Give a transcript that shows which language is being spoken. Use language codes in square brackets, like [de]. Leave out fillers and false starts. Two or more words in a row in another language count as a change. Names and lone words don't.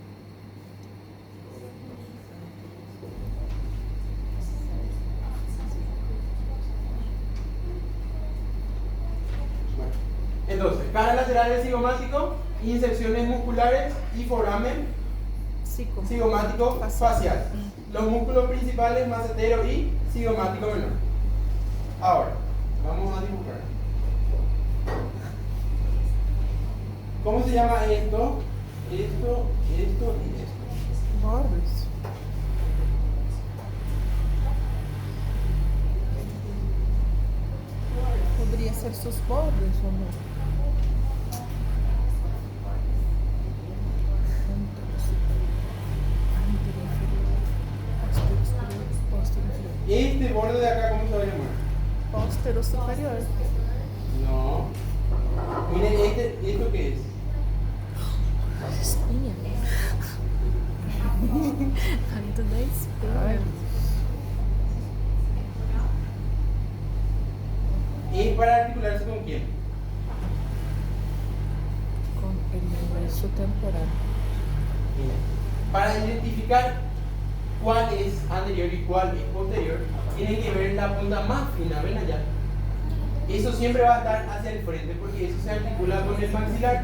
[es] Bueno, entonces, cara lateral del cigomático, inserciones musculares y foramen cigomático facial. Los músculos principales, macetero y cigomático menor. Ahora, vamos a dibujar. ¿Cómo se llama esto? Esto y esto. [pt] Bordas. Poderia ser seus bordas ou não? [es] Este borde de acá, ¿cómo se va a llamar? Póstero superior. No. Miren, ¿esto qué es? [pt] Espinha. Tanto da espinha. Ai. [es] ¿Y para articularse con quién? Con el hueso temporal. Para identificar cuál es anterior y cuál es posterior, tienen que ver la punta más fina, ven allá. Eso siempre va a estar hacia el frente porque eso se articula con el maxilar.